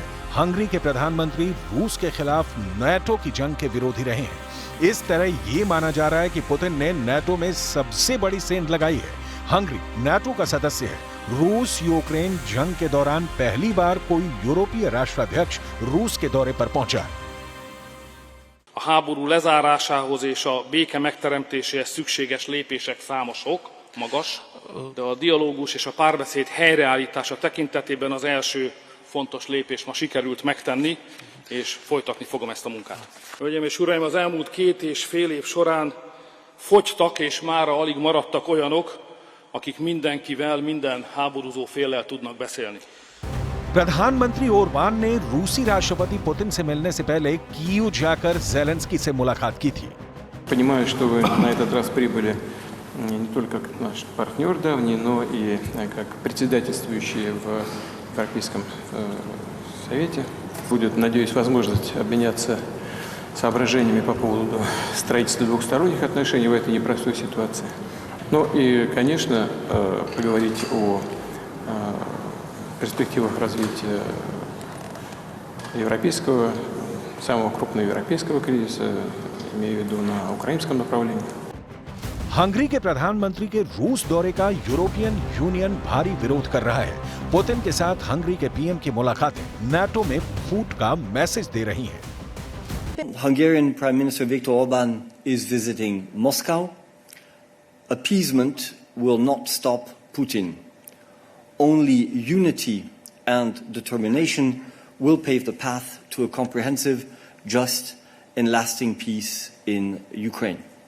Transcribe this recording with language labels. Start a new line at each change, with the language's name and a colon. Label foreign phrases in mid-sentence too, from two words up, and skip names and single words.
Hindi: हंगरी के प्रधानमंत्री रूस के खिलाफ नाटो की जंग के विरोधी रहे हैं। इस तरह ये माना जा रहा है कि पुतिन ने नाटो में सबसे बड़ी सेंध लगाई है। हंगरी नाटो का सदस्य है। रूस यूक्रेन जंग के दौरान पहली बार कोई यूरोपीय राष्ट्राध्यक्ष रूस के दौरे पर पहुंचा है।
Hungarian: A háború lezárásához és a béke megteremtéséhez szükséges lépések számosok, magas, de a dialógus és a párbeszéd helyreállítása tekintetében az első fontos lépést ma sikerült megtenni, és folytatni fogom ezt a munkát. Hölgyeim és uraim, az elmúlt 2,5 év során fogytak és mára alig maradtak olyanok, akik mindenkivel, minden háborúzó féllel tudnak beszélni.
Hindi: प्रधानमंत्री ओरबान ने रूसी राष्ट्रपति पुतिन से मिलने से पहले कीव जाकर ज़ेलेंस्की से मुलाकात की थी।
Russian: Понимаю, что вы на этот раз прибыли не только как наш партнер давний, но и как председательствующий в Европейском Совете. Будет, надеюсь, возможность обменяться соображениями по поводу строительства двухсторонних отношений в этой непростой ситуации. Ну и, конечно, поговорить о перспективах развития европейского, самого крупного европейского кризиса, имею в виду на украинском направлении.
Hindi: हंगरी के प्रधानमंत्री के रूस दौरे का यूरोपियन यूनियन भारी विरोध कर रहा है। पुतिन के साथ हंगरी के पीएम की मुलाकातें नाटो में फूट का मैसेज दे रही हैं।
English: Hungarian Prime Minister Viktor Orban is visiting Moscow. Appeasement will not stop Putin. Only unity and determination will pave the path to a comprehensive, just, and lasting peace in Ukraine.